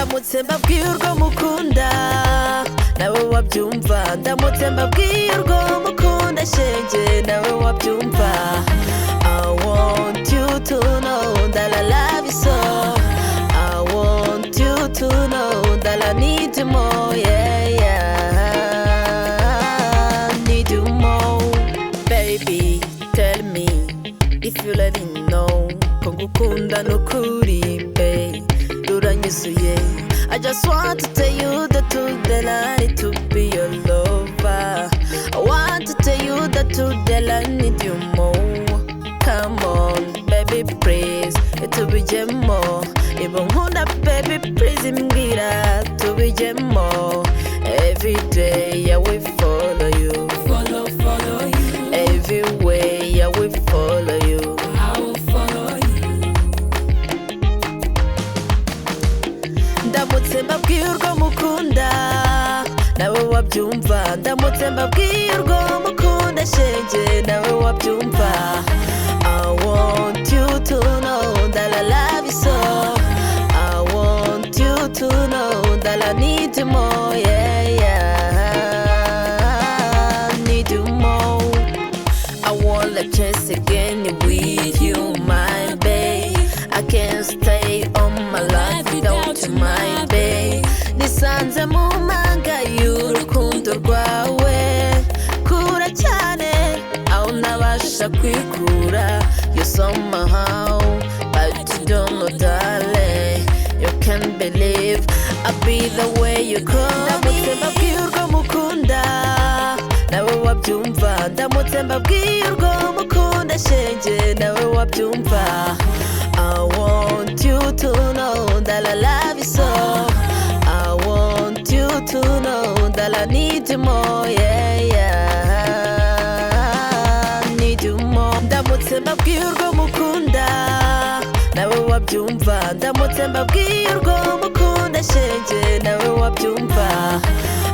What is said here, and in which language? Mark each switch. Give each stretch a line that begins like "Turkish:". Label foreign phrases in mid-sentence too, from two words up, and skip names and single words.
Kinyarwanda: ndamutse mbabwiye urwo mukunda nawe wabyumva ndamutse mbabwiye urwo mukunda shenge nawe wabyumva
English: I want you to know that I love you so I want you to know that I need you more yeah need you more baby tell me if you let me know
Kinyarwanda: ko ngukunda nukuri babe uranyuzuye
English: I just want to tell you the truth that I need to be your lover I want to tell you the truth that I need you more come on baby please
Kinyarwanda: tubijemo ibo nkunda
English: baby please
Kinyarwanda: mbwira tubijemo
English: every day I will follow you every way I will follow you
Kinyarwanda: ndamutse mbabwiye urwo mukunda nawe wabyumva ndamutse mbabwiye urwo mukunda shenge nawe wabyumva
English: I want you to know that I love you so I want you to know that I need you more need you more I want a chance again with you my babe I can't stay on my life without you my babe
Kinyarwanda: nisanze mu manga y'urukundo rwawe kura cyane aho nabasha kwikura
English: you somehow but you don't know darling you can't believe I'll be the way you call
Kinyarwanda: ndamutse mbabwiye urwo mukunda nawe wabyumva ndamutse mbabwiye urwo mukunda shenge nawe wabyumva
English: I want you to know that I love you so I want you to know that I need you more
Kinyarwanda: need you more ndamutse mbabwiye urwo mukunda nawe wabyumva ndamutse mbabwiye urwo mukunda shenge nawe wabyumva